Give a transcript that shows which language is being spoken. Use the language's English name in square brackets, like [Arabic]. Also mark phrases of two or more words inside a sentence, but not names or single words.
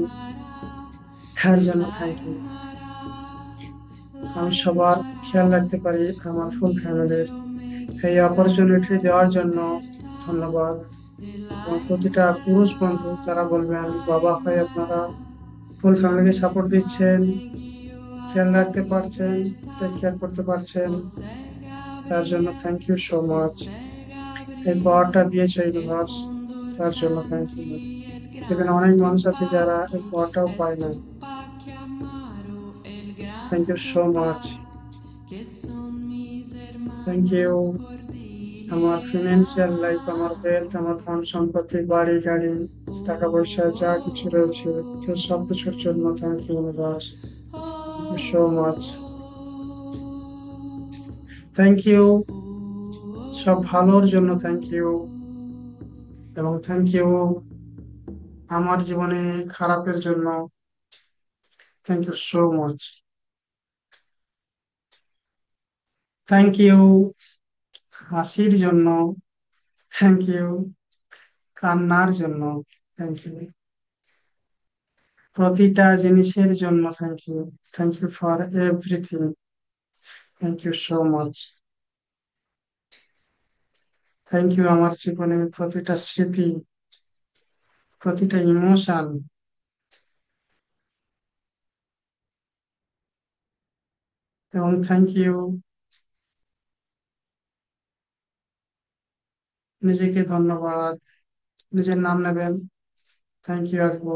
[Spanish] Aymara, [Bangla] তার [Spanish] de [Bangla] জন্য [Spanish] la [English] thank you. [Spanish] Aymara, la [Bangla] আমি সবার [Spanish] Aymara. [Bangla] খেয়াল রাখতে পারি, আমার [Spanish] Un [English] full family [Spanish] indio me [Bangla] এই [Spanish] guió a [Bangla] অপরচুনিটি [Spanish] la [Bangla] দেওয়ার জন্য [Spanish] libertad, [Bangla] ধন্যবাদ। [Spanish] de la [Bangla] এবং প্রতিটা পুরুষ [Spanish] Aymara, [Bangla] বন্ধু তারা বলবেন [Spanish] la [Bangla] বাবা হয়ে আপনারা [Spanish] Aymara. [English] full family support [Spanish] Chofisma [Bangla] দিচ্ছেন, [Spanish] me guió a [Bangla] খেয়াল [Spanish] la [Bangla] রাখতে পারছেন, টেক [Spanish] libertad. [Bangla] কেয়ার করতে পারছেন, [Spanish] José [Bangla] তার জন্য [Spanish] Gabriel, [English] thank you so much. [Spanish] José [Bangla] এই [Spanish] Gabriel, [Bangla] পাওয়ারটা দিয়েছে [Spanish] el [Bangla] ইউনিভার্স, [Spanish] cóndor [Bangla] তার জন্য [English] thank you. [Spanish] canqui, el [Bangla] এখানে [Spanish] gran [Bangla] অনেক মানুষ আছে যারা এই [Spanish] tupac, [Bangla] পাওয়ারটাও [Spanish] es [Bangla] পায় না। [Spanish] Tupac Amaru, el gran [English] thank you so much. [Spanish] Tupac, que son mis [English] thank you. [Spanish] hermanos [Bangla] আমার [Spanish] cordillera. [English] financial life, [Bangla] আমার ওয়েলথ, আমার ধন সম্পত্তি, বাড়ি গাড়ি, টাকা পয়সা যা কিছু রয়েছে, সে সব কিছুর জন্য [English] thank you universe, thank you so much. thank you [Bangla] সব ভালোর জন্য, [English] thank you. [Bangla] এবং [English] thank you [Bangla] আমার জীবনে খারাপের জন্য, [English] thank you so much. thank you [Bangla] হাসির জন্য, [English] thank you [Bangla] কান্নার জন্য, [English] thank you [Bangla] প্রতিটা জিনিসের জন্য, [English] thank you. thank you for everything, thank you so much. thank you [Bangla] আমার জীবনের প্রতিটা স্মৃতি, প্রতিটা ইমোশন, এবং [English] thank you [Bangla] নিজেকে ধন্যবাদ, নিজের নাম নেবেন, [English] thank you [Bangla] একবার।